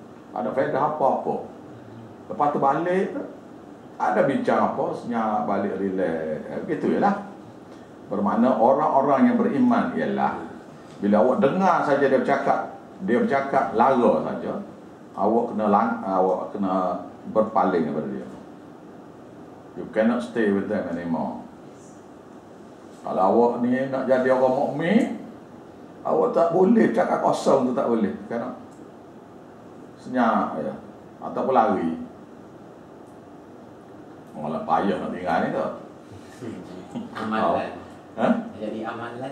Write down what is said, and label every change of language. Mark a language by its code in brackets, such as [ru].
[ms] Ada faedah apa-apa. Lepas tu balik, ada bincang apa, senyap balik relax. Begitu je lah. Bermakna orang-orang yang beriman ialah bila awak dengar saja dia bercakap lara saja, awak kena berpaling daripada dia. [en] You cannot stay with them anymore. [ms] Kalau awak ni nak jadi orang mukmin, awak tak boleh cakap kosong tu, tak boleh. Kerana senyap ya, ataupun lari. Malah payah nak tinggal ni tu. Amalan. Jadi amalan.